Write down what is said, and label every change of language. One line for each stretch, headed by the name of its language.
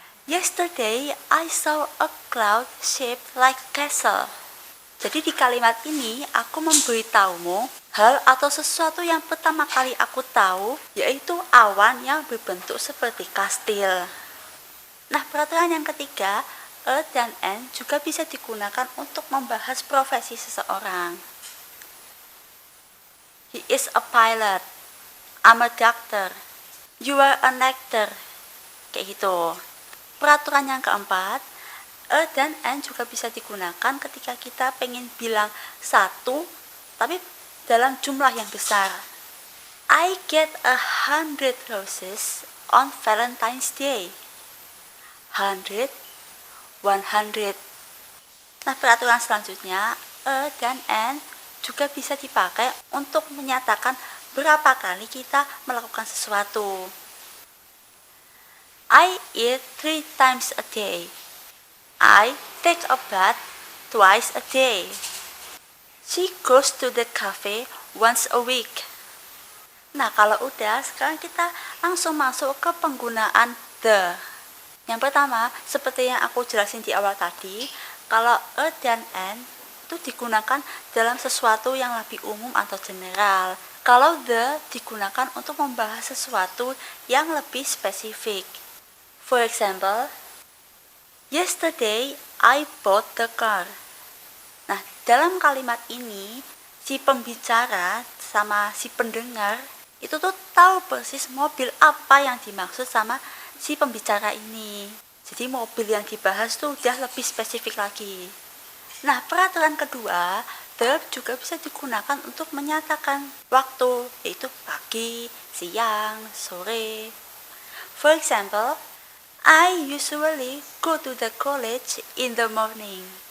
English: Yesterday, I saw a cloud shaped like a castle.
Indonesian: Jadi di kalimat ini, aku memberitahumu hal atau sesuatu yang pertama kali aku tahu, yaitu awan yang berbentuk seperti kastil. Nah, peraturan yang ketiga, a dan n juga bisa digunakan untuk membahas profesi seseorang.
English: He is a pilot. I'm a doctor. You are an actor.
Indonesian: Kayak gitu. Peraturan yang keempat, a dan n juga bisa digunakan ketika kita pengen bilang satu, tapi dalam jumlah yang besar.
English: I get 100 roses on Valentine's Day. 100, 100.
Indonesian: Nah, peraturan selanjutnya, a dan n juga bisa dipakai untuk menyatakan berapa kali kita melakukan sesuatu.
English: I eat 3 times a day. I take a bath twice a day. She goes to the cafe once a week.
Indonesian: Nah, kalau udah, sekarang kita langsung masuk ke penggunaan the. Yang pertama, seperti yang aku jelasin di awal tadi, kalau a dan an itu digunakan dalam sesuatu yang lebih umum atau general. Kalau the digunakan untuk membahas sesuatu yang lebih spesifik.
English: For example, yesterday I bought the car.
Indonesian: Nah, dalam kalimat ini, si pembicara sama si pendengar itu tuh tahu persis mobil apa yang dimaksud sama si pembicara ini. Jadi mobil yang dibahas tuh udah lebih spesifik lagi. Nah, peraturan kedua, the juga bisa digunakan untuk menyatakan waktu, yaitu pagi, siang, sore.
English: For example, I usually go to the college in the morning.